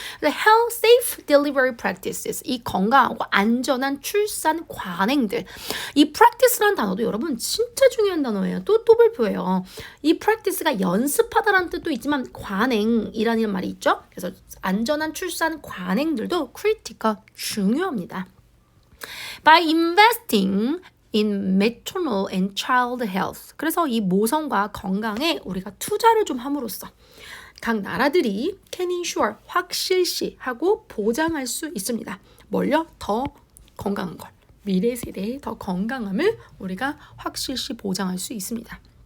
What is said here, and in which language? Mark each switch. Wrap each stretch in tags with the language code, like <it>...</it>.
<en>health safe delivery practices,</en> <ko>이 건강하고 안전한 출산 관행들. 이 practice라는 단어도 여러분 진짜 중요한 단어예요. 또 발표해요. 이 practice가 연습하다라는 뜻도 있지만 관행이라는 말이 있죠. 그래서 안전한 출산 관행들도 critical, 중요합니다.</ko> <en>By investing in maternal and child health.</en> <ko>그래서 이 모성과 건강에 우리가 투자를 좀 함으로써 각 나라들이</ko> <en>can ensure,</en> <ko>확실시하고 보장할 수 있습니다. 뭘요? 더 건강한 걸. 미래 세대의 더 건강함을 우리가 확실시 보장할 수 있습니다.</ko>